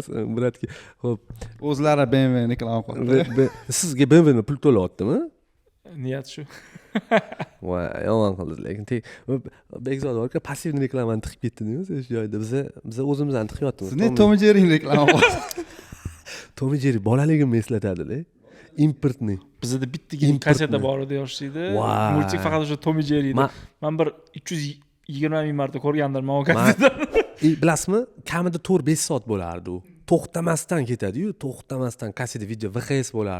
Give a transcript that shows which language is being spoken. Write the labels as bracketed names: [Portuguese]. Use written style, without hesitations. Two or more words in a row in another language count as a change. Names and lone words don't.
[Uzbek] Bratga xo'p, O'zlari BMW reklama qildi. sizga BMW pul to'layaptimi? niyat shu. Voy, yomon qildingiz, lekin Bekzod aka passivniy reklamani tiqib ketdingiz o'sha joyda. Biz o'zimizdan tiqyapmiz. Sizni Tom and Jerry reklama qildi. Tom and Jerry bolaligimni eslatadi-da. Importni. Bizda bittagina kaseta bor edi yoshlikda. Multik faqat o'sha Tom and Jerry edi. Men bir 320 ming marta ko'rgandirman o kasetani. Bilasizmi, kamida 4-5 soat bo'lardi u. To'xtamasdan ketadi-yu, to'xtamasdan kaseta video VHS bo'lardi.